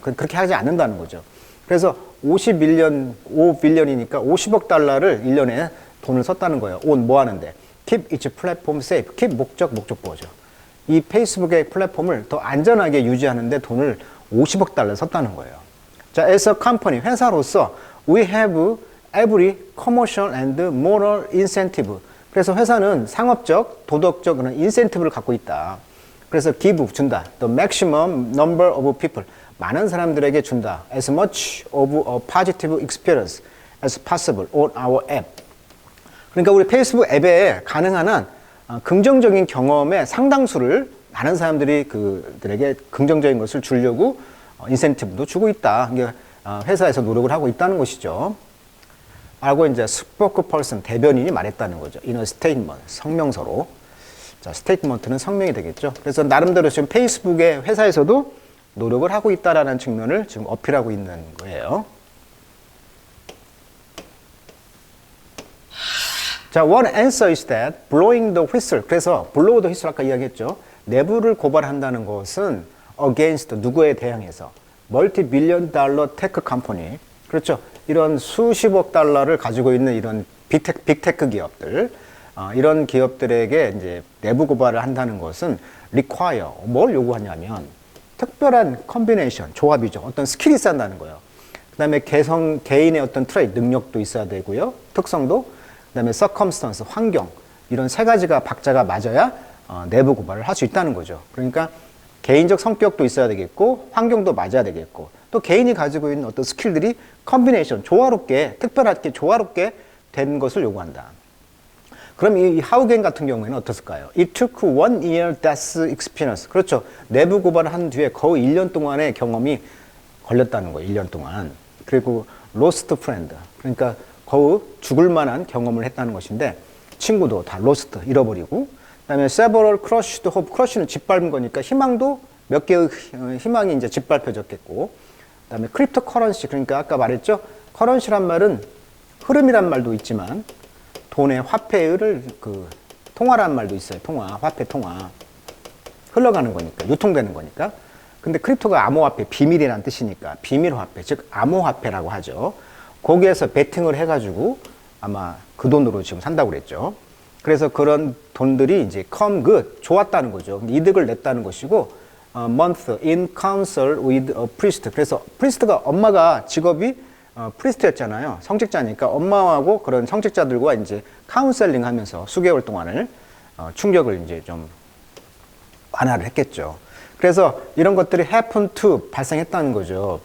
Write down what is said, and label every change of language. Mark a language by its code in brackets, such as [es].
[ko] 그렇게 하지 않는다는 거죠. 그래서 5빌리언이니까 50억 달러를 1년에 돈을 썼다는 거예요. 뭐 하는데? [en] Keep its platform safe. [ko] Keep 목적보죠. 이 페이스북의 플랫폼을 더 안전하게 유지하는데 돈을 50억 달러 썼다는 거예요. 자, [en] as a company, [ko] 회사로서 [en] we have every commercial and moral incentive. [ko] 그래서 회사는 상업적, 도덕적 그런 인센티브를 갖고 있다. 그래서 give, 준다. [en] The maximum number of people. [ko] 많은 사람들에게 준다. [en] As much of a positive experience as possible on our app. [ko] 그러니까 우리 페이스북 앱에 가능한 한 긍정적인 경험의 상당수를 많은 사람들이 그들에게 긍정적인 것을 주려고 인센티브도 주고 있다. 이게 회사에서 노력을 하고 있다는 것이죠. 라고 이제 spokesperson, 대변인이 말했다는 거죠. [en] in a statement, 성명서로. [ko] 자, 스테이트먼트는 성명이 되겠죠. 그래서 나름대로 지금 페이스북의 회사에서도 노력을 하고 있다라는 측면을 지금 어필하고 있는 거예요. 자, [en] one answer is that blowing the whistle. [ko] 그래서 [en] blow the whistle [ko] 아까 이야기했죠. 내부를 고발한다는 것은 against 누구에 대항해서 [en] multi-billion dollar tech company. [ko] 그렇죠. 이런 수십억 달러를 가지고 있는 이런 빅테크 기업들. 이런 기업들에게 이제 내부 고발을 한다는 것은 require, 뭘 요구하냐면 특별한 컨비네이션, 조합이죠. 어떤 스킬이 있어야 한다는 거예요. 그 다음에 개인의 어떤 트레이드, 능력도 있어야 되고요. 특성도, 그 다음에 circumstance, 환경, 이런 세 가지가 박자가 맞아야 내부 고발을 할 수 있다는 거죠. 그러니까 개인적 성격도 있어야 되겠고, 환경도 맞아야 되겠고, 또 개인이 가지고 있는 어떤 스킬들이 컨비네이션, 조화롭게, 특별하게 조화롭게 된 것을 요구한다. 그럼 이 하우겐 같은 경우에는 어떻을까요? [en] It took 1 year death experience. [ko] 그렇죠. 내부 고발을 한 뒤에 거의 1년 동안의 경험이 걸렸다는 거예요. 1년 동안. 그리고 [en] lost friend. [ko] 그러니까 거의 죽을 만한 경험을 했다는 것인데 친구도 다 lost, 잃어버리고 그다음에 [en] several crushed hope. [ko] crush는 짓밟은 거니까 희망도 몇 개의 희망이 이제 짓밟혀졌겠고 그다음에 cryptocurrency. 그러니까 아까 말했죠. currency란 말은 흐름이란 말도 있지만 돈의 화폐를 통화라는 말도 있어요. 화폐 통화. 흘러가는 거니까, 유통되는 거니까. 근데 크립토가 암호화폐, 비밀이라는 뜻이니까 비밀화폐, 즉 암호화폐라고 하죠. 거기에서 베팅을 해가지고 아마 그 돈으로 지금 산다고 그랬죠. 그래서 그런 돈들이 이제 [en] come good, [ko] 좋았다는 거죠. 이득을 냈다는 것이고, [en] month in council with a priest. [ko] 그래서 프리스트가 엄마가 직업이 프리스트였잖아요. 성직자니까 엄마하고 그런 성직자들과 이제 카운셀링 하면서 수개월 동안을 충격을 이제 좀 완화를 했겠죠. 그래서 이런 것들이 [en] happen to [ko] 발생했다는 거죠.